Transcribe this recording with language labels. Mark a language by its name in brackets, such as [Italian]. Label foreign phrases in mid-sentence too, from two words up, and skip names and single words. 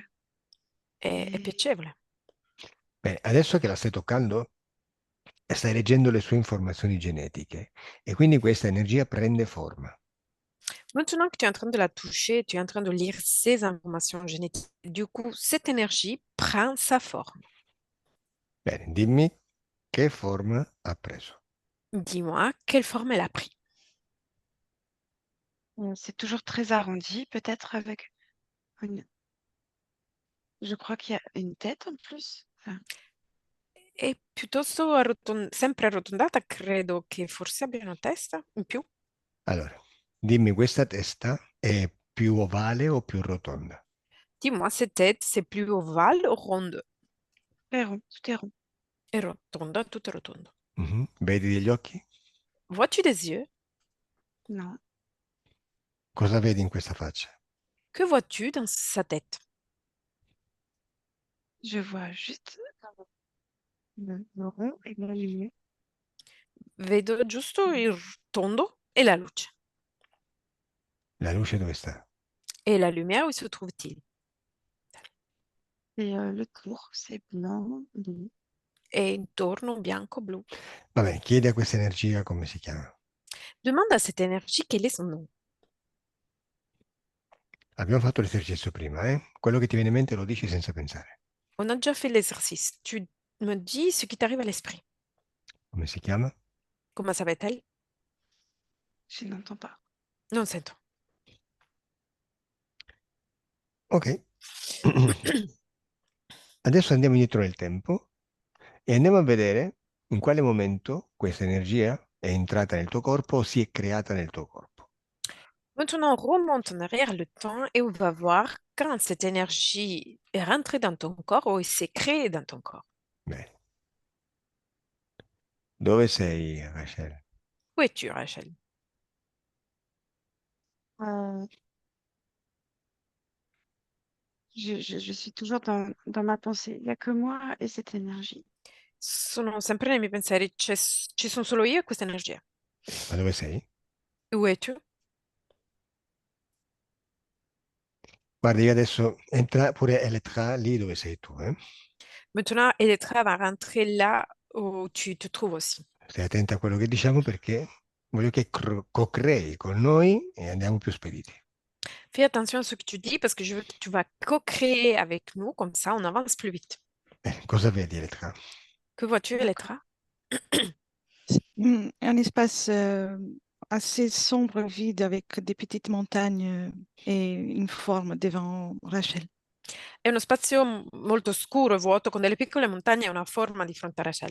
[Italian] È [French] Et [Italian] piacevole. Bene, adesso che la stai toccando, stai leggendo le sue informazioni genetiche e quindi questa energia prende forma. [French] Maintenant que tu es en train de la toucher, tu es en train de lire ces informations génétiques. Du coup, cette énergie prend sa forme. [Italian] Bene, dimmi che forma ha preso. [French] Dis-moi, quelle forme elle a pris? c'est toujours très arrondi, peut-être avec une... Je crois qu'il y a une tête en plus. Enfin, [Italian] È piuttosto sempre arrotondata, credo che forse abbia una testa in più. Allora, dimmi, questa testa è più ovale o più rotonda? [French] Dis-moi, cette tête, c'est plus ovale ou ronde? très rond, tout est rond. [Italian] È rotonda, tutto è rotondo. Mhm. Vedi degli occhi? [French] Vois-tu des yeux? Non, [Italian] Cosa vedi in questa faccia? [French] Que vois-tu dans sa tête? je vois juste le rond et la lumière. [Italian] Vedo giusto il tondo e la luce. La luce dove sta? [French] Et la lumière, où se trouve-t-il? Et le tour, c'est blanc, bleu. [Italian] È intorno bianco-blu. Vabbè, chiedi a questa energia come si chiama. [French] Demande à cette énergie quel est son nom. [Italian] Abbiamo fatto l'esercizio prima, eh? Quello che ti viene in mente lo dici senza pensare. [French] On a déjà fait l'exercice. Tu me dis ce qui t'arrive à l'esprit. [Italian] Come si chiama? [French] Comment s'appelle-t-elle? Je n'entends pas. [Italian] Non sento. Ok. Adesso andiamo indietro nel tempo e andiamo a vedere in quale momento questa energia è entrata nel tuo corpo o si è creata nel tuo corpo. [French] Maintenant, on remonte en arrière le temps et on va voir quand cette énergie est rentrée dans ton corps ou s'est créée dans ton corps. [Italian] Bene. Dove sei, Rachel? [French] Où es-tu, Rachel? Euh, je suis toujours dans ma pensée. Il n'y a que moi et cette énergie. [Italian] Sono sempre nei miei pensieri, ci sono solo io e questa energia. Ma dove sei? [French] Où es-tu? [Italian] Guarda, io adesso entra pure Elettra lì dove sei tu, eh? [French] Maintenant, Elettra va rentrer là où tu te trouves aussi. [Italian] Stai attenta a quello che diciamo perché voglio che co-crei con noi e andiamo più spediti. [French] Fais attention à ce que tu dis parce que je veux que tu vas co-créer avec nous, comme ça on avance plus vite. [Italian] Cosa vedi, Elettra? [French] Que vois-tu, D'accord. Elettra? C'est un espace assez sombre, vide, avec des petites montagnes et une forme devant Rachel. [Italian] È uno spazio molto scuro e vuoto con delle piccole montagne e una forma di fronte a Rachel.